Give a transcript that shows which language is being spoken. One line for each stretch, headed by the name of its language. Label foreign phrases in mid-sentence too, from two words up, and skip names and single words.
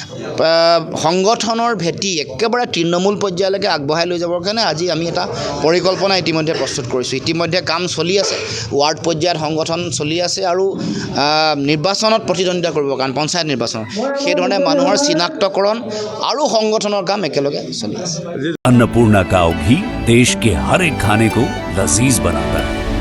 Assamese: সংগঠনৰ ভেটি একেবাৰে তৃণমূল পৰ্যায়লৈকে আগবঢ়াই লৈ যাবৰ কাৰণে আজি আমি এটা পৰিকল্পনা ইতিমধ্যে প্ৰস্তুত কৰিছোঁ ইতিমধ্যে কাম চলি আছে ৱাৰ্ড পৰ্যায়ত সংগঠন চলি আছে আৰু নিৰ্বাচনত প্ৰতিদ্বন্দ্বিতা কৰিবৰ কাৰণে পঞ্চায়ত নিৰ্বাচনত সেইধৰণে মানুহৰ চিনাক্তকৰণ আৰু সংগঠনৰ কাম একেলগে চলি আছে
Hindi: अन्नपूर्णा काव घी देश के हर एक खाने को लजीज बनाता है।